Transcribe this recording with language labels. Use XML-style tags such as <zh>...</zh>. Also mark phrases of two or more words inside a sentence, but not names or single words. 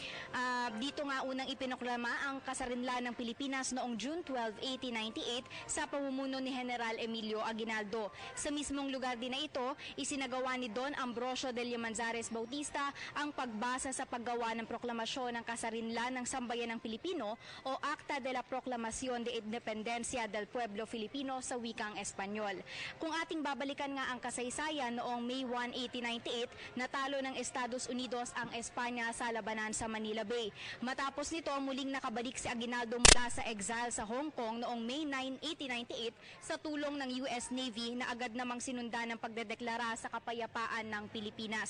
<tl>Dito nga unang ipinoklama ang kasarinlan ng Pilipinas noong June 12, 1898 sa pamumuno ni General Emilio Aguinaldo. Sa mismong lugar din na ito, isinagawa ni Don Ambrosio de Llamazares Bautista ang pagbasa sa paggawa ng proklamasyon ng kasarinlan ng sambayan ng Pilipino o Acta de la Proclamación de Independencia del Pueblo Filipino sa wikang Espanyol. Kung ating babalikan nga ang kasaysayan, noong May 1, 1898, natalo ng Estados Unidos ang Espanya sa labanan sa Manila Bay. Matapos nito, muling nakabalik si Aguinaldo mula sa exile sa Hong Kong noong May 9, 1898 sa tulong ng US Navy na agad namang sinundan ng pagdedeklara sa kapayapaan ng Pilipinas.</tl>